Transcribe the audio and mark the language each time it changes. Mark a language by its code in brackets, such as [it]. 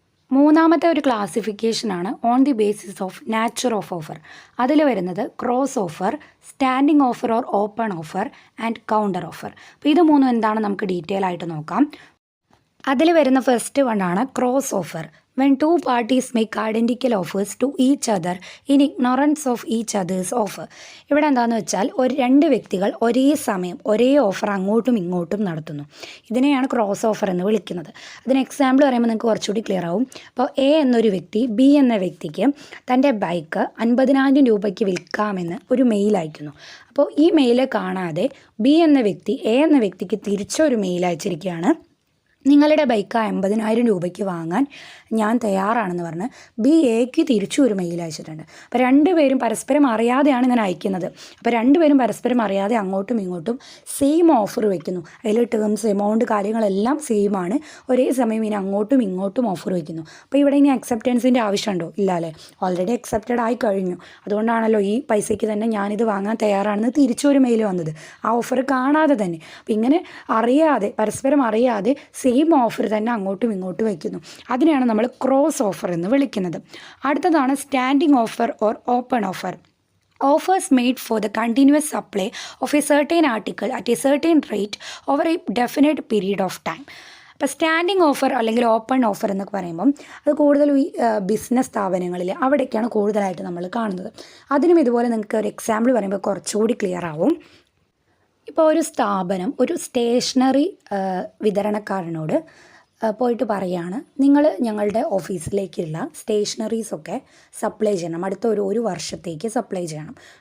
[ml] മൂന്നാമത്തെ ഒരു ക്ലാസിഫിക്കേഷനാണ് [en] On the basis of nature of offer. [ml] അതിൽ വരുന്നത് [en] Cross offer, standing offer or open offer and counter offer. [ml] അപ്പോൾ ഇത് 3 എന്താണ് നമുക്ക് ഡീറ്റെയിൽ ആയിട്ട് നോക്കാം. അതിൽ വരുന്ന first വണ്ണാണ് cross offer. [en] when 2 parties make identical offers to each other in ignorance of each other's offer. [ml] ഇവിടെ എന്താണെന്ന് വെച്ചാൽ 2 വ്യക്തികൾ ഒരേ സമയം ഒരേ ഓഫർ അങ്ങോട്ടും ഇങ്ങോട്ടും നടത്തുന്നു. ഇതിനെയാണ് ക്രോസ് ഓഫർ എന്ന് വിളിക്കുന്നത്. അതിന് എക്സാമ്പിൾ പറയുമ്പോൾ നിങ്ങൾക്ക് കുറച്ചുകൂടി ക്ലിയർ ആവും. അപ്പോൾ എ എന്നൊരു വ്യക്തി ബി എന്ന വ്യക്തിക്ക് തൻ്റെ ബൈക്ക് 50,000 രൂപയ്ക്ക് വിൽക്കാമെന്ന് ഒരു മെയിൽ അയക്കുന്നു. അപ്പോൾ ഈ മെയിൽ കാണാതെ ബി എന്ന വ്യക്തി എ എന്ന വ്യക്തിക്ക് തിരിച്ചൊരു മെയിൽ അയച്ചിരിക്കുകയാണ്. നിങ്ങളുടെ ബൈക്ക് 50,000 രൂപയ്ക്ക് വാങ്ങാൻ ഞാൻ തയ്യാറാണെന്ന് പറഞ്ഞ് ബി എക്ക് തിരിച്ചു ഒരു മെയിൽ അയച്ചിട്ടുണ്ട്. അപ്പോൾ 2 പേരും പരസ്പരം അറിയാതെയാണ് ഇങ്ങനെ അയക്കുന്നത്. അപ്പോൾ 2 പേരും പരസ്പരം അറിയാതെ അങ്ങോട്ടും ഇങ്ങോട്ടും സെയിം ഓഫർ വയ്ക്കുന്നു. അതിൽ ടേംസ്, എമൗണ്ട്, കാര്യങ്ങളെല്ലാം സെയിം ആണ്. ഒരേ സമയം ഇനി അങ്ങോട്ടും ഇങ്ങോട്ടും ഓഫർ വയ്ക്കുന്നു. അപ്പോൾ ഇവിടെ ഇനി അക്സെപ്റ്റൻസിൻ്റെ ആവശ്യമുണ്ടോ? ഇല്ല അല്ലേ, ഓൾറെഡി അക്സെപ്റ്റഡ് ആയി കഴിഞ്ഞു. അതുകൊണ്ടാണല്ലോ ഈ പൈസയ്ക്ക് തന്നെ ഞാനിത് വാങ്ങാൻ തയ്യാറാണെന്ന് തിരിച്ചൊരു മെയിൽ വന്നത്, ആ ഓഫർ കാണാതെ തന്നെ. അപ്പോൾ ഇങ്ങനെ അറിയാതെ, പരസ്പരം അറിയാതെ സെയിം ഓഫർ തന്നെ അങ്ങോട്ടും ഇങ്ങോട്ടും വയ്ക്കുന്നു. അതിനെയാണ് നമ്മൾ ക്രോസ് ഓഫർ എന്ന് വിളിക്കുന്നത്. അടുത്തതാണ് standing offer or open offer. [en] Offers made for the continuous supply of a certain article at a certain rate over a definite period of time. [ml] അപ്പോൾ സ്റ്റാൻഡിങ് ഓഫർ അല്ലെങ്കിൽ ഓപ്പൺ ഓഫർ എന്നൊക്കെ പറയുമ്പം അത് കൂടുതലും ഈ ബിസിനസ് സ്ഥാപനങ്ങളിൽ അവിടേക്കാണ് കൂടുതലായിട്ട് നമ്മൾ കാണുന്നത്. അതിനും ഇതുപോലെ നിങ്ങൾക്ക് ഒരു എക്സാമ്പിൾ പറയുമ്പോൾ കുറച്ചുകൂടി ക്ലിയർ ആവും. ഇപ്പോൾ ഒരു സ്ഥാപനം ഒരു സ്റ്റേഷനറി വിതരണക്കാരനോട് പോയിട്ട് പറയുകയാണ്, നിങ്ങൾ ഞങ്ങളുടെ ഓഫീസിലേക്കുള്ള സ്റ്റേഷനറീസൊക്കെ സപ്ലൈ ചെയ്യണം, അടുത്ത ഒരു വർഷത്തേക്ക് സപ്ലൈ ചെയ്യണം.